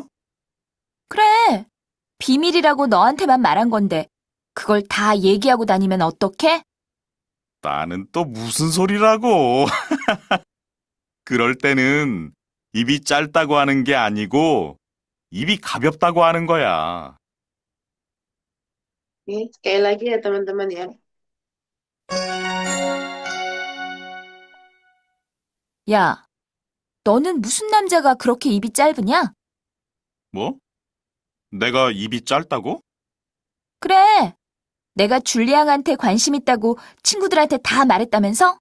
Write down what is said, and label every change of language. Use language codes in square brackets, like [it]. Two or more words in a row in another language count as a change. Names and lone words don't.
[ko] 그래, 비밀이라고 너한테만 말한 건데, 그걸 다 얘기하고 다니면 어떡해? 나는 또 무슨 소리라고. 그럴 때는 입이 짧다고 하는 게 아니고 입이 가볍다고 하는 거야. [id] Oke, sekali lagi ya teman-teman ya. [ko] 야, 너는 무슨 남자가 그렇게 입이 짧으냐? 뭐? 내가 입이 짧다고? 그래, 내가 줄리앙한테 관심 있다고 친구들한테 다 말했다면서?